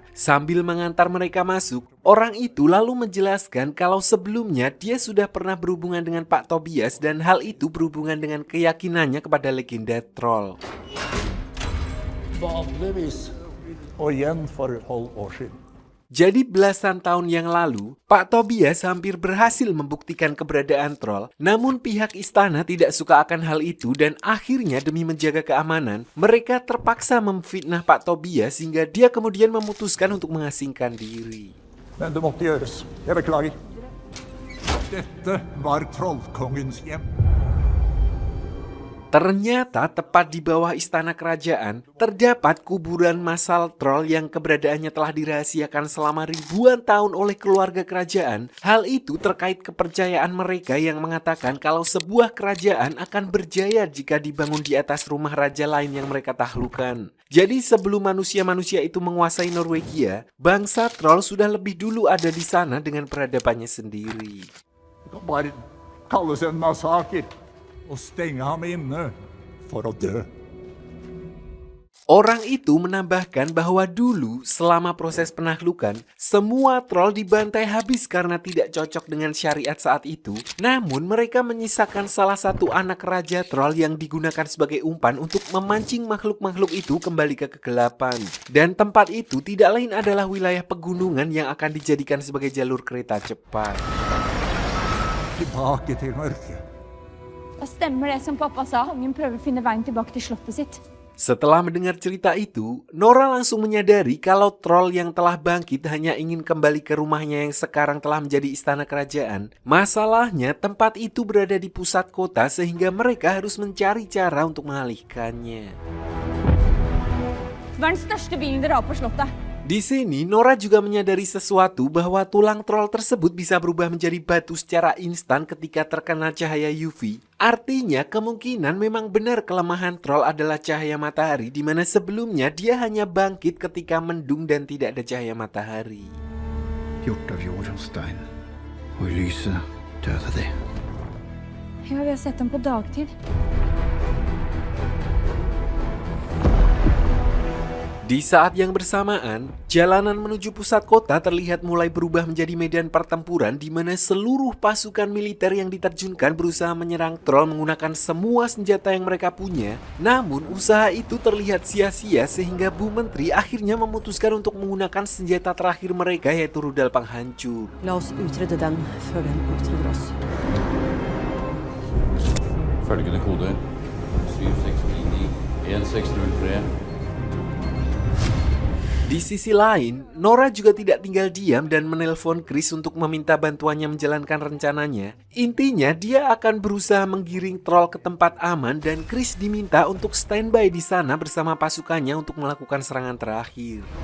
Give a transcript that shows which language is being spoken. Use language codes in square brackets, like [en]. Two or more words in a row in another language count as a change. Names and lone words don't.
[id] Sambil mengantar mereka masuk, orang itu lalu menjelaskan kalau sebelumnya dia sudah pernah berhubungan dengan Pak Tobias dan hal itu berhubungan dengan keyakinannya kepada legenda troll. [no] Vanligvis, og igjen for 12 år siden, [id] Jadi belasan tahun yang lalu, Pak Tobias hampir berhasil membuktikan keberadaan troll, namun pihak istana tidak suka akan hal itu dan akhirnya demi menjaga keamanan, mereka terpaksa memfitnah Pak Tobias hingga dia kemudian memutuskan untuk mengasingkan diri. [no] Men det måtte gjøres. Jeg beklager. Dette var trollkongens hjem. [id] Ternyata tepat di bawah istana kerajaan terdapat kuburan massal troll yang keberadaannya telah dirahasiakan selama ribuan tahun oleh keluarga kerajaan. Hal itu terkait kepercayaan mereka yang mengatakan kalau sebuah kerajaan akan berjaya jika dibangun di atas rumah raja lain yang mereka taklukkan. Jadi sebelum manusia-manusia itu menguasai Norwegia, bangsa troll sudah lebih dulu ada di sana dengan peradabannya sendiri. [no] Det kan bare kalles en massaker og stenge ham inne for å dø. [id] Orang itu menambahkan bahwa dulu selama proses penaklukan, semua troll dibantai habis karena tidak cocok dengan syariat saat itu. Namun mereka menyisakan salah satu anak raja troll yang digunakan sebagai umpan untuk memancing makhluk-makhluk itu kembali ke kegelapan. Dan tempat itu tidak lain adalah wilayah pegunungan yang akan dijadikan sebagai jalur kereta cepat. [no] Tilbake til mørket. Det stemmer det som pappa sa. Ungen prøver å finne veien tilbake til slottet sitt. [id] Setelah mendengar cerita itu, Nora langsung menyadari kalau troll yang telah bangkit hanya ingin kembali ke rumahnya yang sekarang telah menjadi istana kerajaan. Masalahnya, tempat itu berada di pusat kota sehingga mereka harus mencari cara untuk mengalihkannya. [no] Hva er den største bilen dere har på slottet? [id] Di sini, Nora juga menyadari sesuatu bahwa tulang troll tersebut bisa berubah menjadi batu secara instan ketika terkena cahaya UV. Artinya, kemungkinan memang benar kelemahan troll adalah cahaya matahari, di mana sebelumnya dia hanya bangkit ketika mendung dan tidak ada cahaya matahari. [no] Gjort av jord og stein, og i lyset døde de. Ja, vi har sett dem på dagtid. [id] Di saat yang bersamaan, jalanan menuju pusat kota terlihat mulai berubah menjadi medan pertempuran di mana seluruh pasukan militer yang diterjunkan berusaha menyerang troll menggunakan semua senjata yang mereka punya. Namun, usaha itu terlihat sia-sia sehingga Bu Menteri akhirnya memutuskan untuk menggunakan senjata terakhir mereka yaitu rudal penghancur. [no] La oss utrydde den før den utrydder oss. Følgende koder 7699-1603. [id] Di sisi lain, Nora juga tidak tinggal diam dan menelpon Chris untuk meminta bantuannya menjalankan rencananya. Intinya, dia akan berusaha menggiring troll ke tempat aman dan Chris diminta untuk standby di sana bersama pasukannya untuk melakukan serangan terakhir.